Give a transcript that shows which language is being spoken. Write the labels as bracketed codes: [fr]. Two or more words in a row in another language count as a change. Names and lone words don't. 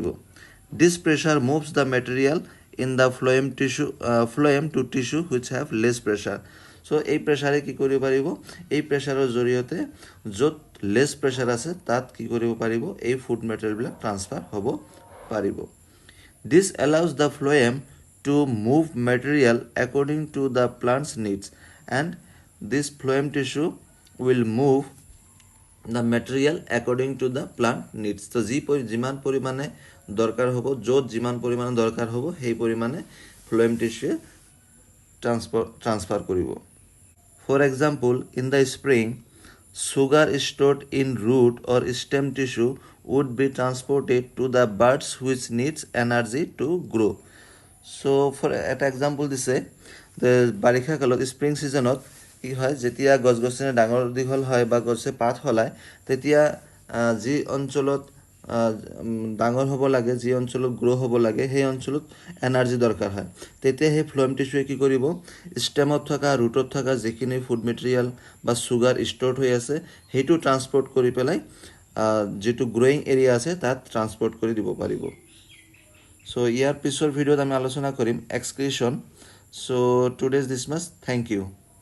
[en] this pressure moves the material in the phloem to tissue which have less pressure. [as] চ' এই প্ৰেছাৰে কি কৰিব পাৰিব, এই প্ৰেছাৰৰ জৰিয়তে য'ত [en] less pressure [as] আছে তাত কি কৰিব পাৰিব, এই [en] food materialবিলাক [as] ট্ৰান্সফাৰ হ'ব পাৰিব। [en] this allows the phloem to move material according to the plant's needs, and this phloem tissue will move the material according to the plant needs. [as] So যিমান পৰিমাণে দৰকাৰ হ'ব, য'ত যিমান পৰিমাণে দৰকাৰ হ'ব, সেই পৰিমাণে [en] phloem tissue [as] ট্ৰান্সফাৰ কৰিব। [en] For example, in the spring, sugar stored in root or stem tissue would be transported to the birds which needs energy to grow. So for [as] এটা এক্সাম্পল দিছে, বাৰিষা কালত [en] spring seasonত [as] কি হয়, যেতিয়া গছ গছনি ডাঙৰ দীঘল হয় বা গছে পাত সলায়, তেতিয়া যি অঞ্চলত ডাঙৰ হ'ব লাগে, যি অঞ্চলত গ্ৰ' হ'ব লাগে, সেই অঞ্চলত এনাৰ্জি দৰকাৰ হয়। তেতিয়া সেই [en] phloem tissueৱে [as] কি কৰিব, ষ্টেমত থকা, ৰুটত থকা যিখিনি [en] food material [as] বা চুগাৰ ষ্ট'ৰ্ড হৈ আছে, সেইটো ট্ৰান্সপৰ্ট কৰি পেলাই যিটো [en] growing area [as] আছে তাত ট্ৰান্সপৰ্ট কৰি দিব পাৰিব। So ইয়াৰ পিছৰ ভিডিঅ'ত আমি আলোচনা কৰিম এক্সক্ৰিশন। [en] So today's this much. Thank you.